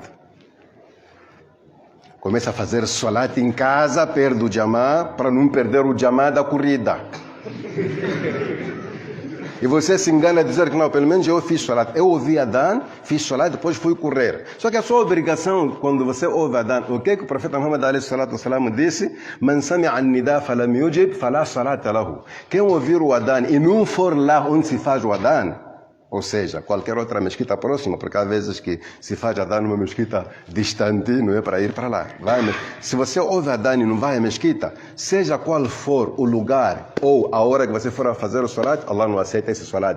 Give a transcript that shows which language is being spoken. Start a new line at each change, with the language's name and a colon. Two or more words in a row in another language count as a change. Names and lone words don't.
Portuguese: Começa a fazer salat em casa, perde o jamá, para não perder o jamá da corrida. E você se engana a dizer que não, pelo menos eu fiz salat. Eu ouvi Adhan, fiz salat, depois fui correr. Só que a sua obrigação, quando você ouve Adhan, o que o profeta Muhammad
Arabic: عليه الصلاة والسلام
Portuguese: disse?
Arabic: من سمع النداء فلم يجب فلا صلاة له.
Portuguese: Quem ouvir o Adhan e não for lá onde se faz o Adhan, ou seja, qualquer outra mesquita próxima, porque há vezes que se faz Adhan numa mesquita distante, não é para ir para lá. Se você ouve Adhan e não vai à mesquita, seja qual for o lugar ou a hora que você for a fazer o salat, Allah não aceita esse salat.